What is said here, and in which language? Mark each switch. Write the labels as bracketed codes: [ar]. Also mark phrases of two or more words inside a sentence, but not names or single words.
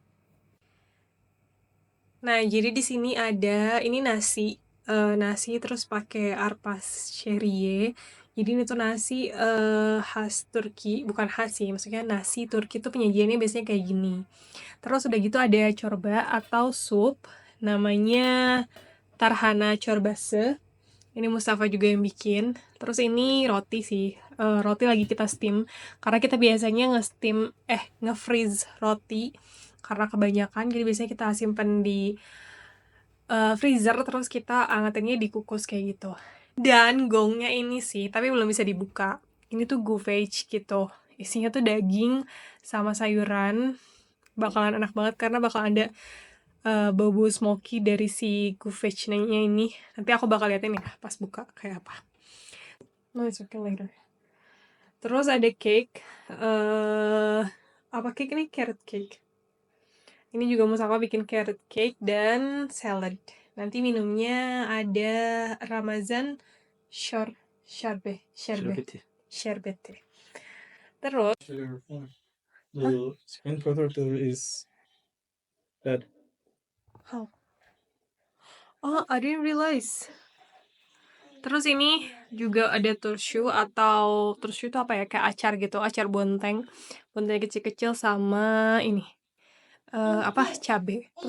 [id] Nah, jadi di sini ada ini nasi terus pakai arpas sherie. Jadi ini tuh nasi khas Turki, bukan khas sih, maksudnya nasi Turki tuh penyajiannya biasanya kayak gini. Terus udah gitu ada corba atau sup, namanya [tr] tarhana çorbası. [id] Ini Mustafa juga yang bikin. Terus ini roti sih, roti lagi kita steam, karena kita biasanya nge-freeze roti karena kebanyakan, jadi biasanya kita simpen di freezer, terus kita angetinnya dikukus kayak gitu. Dan gongnya ini sih, tapi belum bisa dibuka. Ini tuh guvej gitu. Isinya tuh daging sama sayuran. Bakalan enak banget karena bakal ada bau-bau smoky dari si guvejnya ini. Nanti aku bakal liatin ya pas buka kayak apa. [en] No, it's okay later. [id] Terus ada cake. Apa cake ini? [en] Carrot cake. [id] Ini juga Mustafa bikin [en] carrot cake [id] dan salad. Nanti minumnya ada [tr] Ramazan sherbeti. [id] Terus [en] The screen protector is dead. how? Oh, I didn't realize. [id] Terus ini juga ada turşu itu apa ya, kayak acar gitu, acar bonteng kecil-kecil sama ini cabe.